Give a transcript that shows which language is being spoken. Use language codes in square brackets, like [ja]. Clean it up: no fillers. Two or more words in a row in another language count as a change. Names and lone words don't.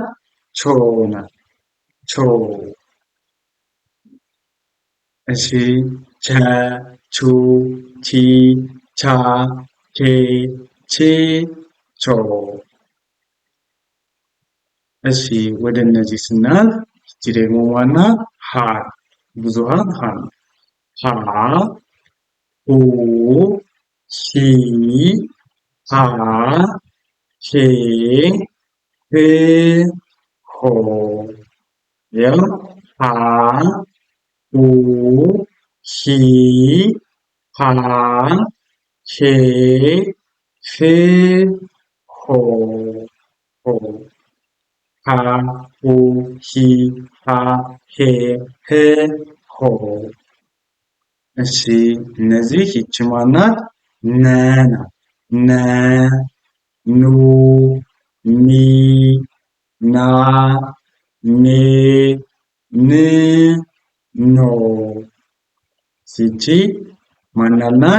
[am] ቾ ናት። ቾ እሺ ቸ ቹ ቺ ቻ ቼ ቺ ቾ እሺ ወደ እነዚህ ስናልፍ ይቺ ደግሞ ማናት? ሀ ብዙሃን ሀ ሀ ሁ ሂ ሃ ሄ ህ ሆ ያው ሃ ሁ ሂ ሃ ሄ ህ ሆ ሆ ሃ ሁ ሂ ሃ ሄ ህ ሆ እሺ እነዚህ ይቺ ማናት? ነ ናት። ነ ኑ ኒ ና ኔ ን ኖ ይቺ ማናት ናት?